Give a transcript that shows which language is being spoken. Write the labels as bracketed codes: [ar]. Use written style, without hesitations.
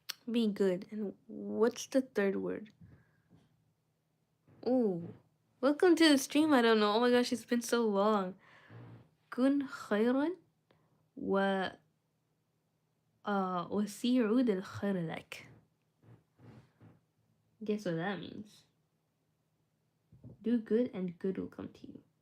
[en] Be good. And what's the third word? Ooh. Welcome to the stream, I don't know. Oh my gosh, it's been so long. [ar] كن خيرا و وسيعود الخير لك. [en] Guess what that means? Do good and good will come to you.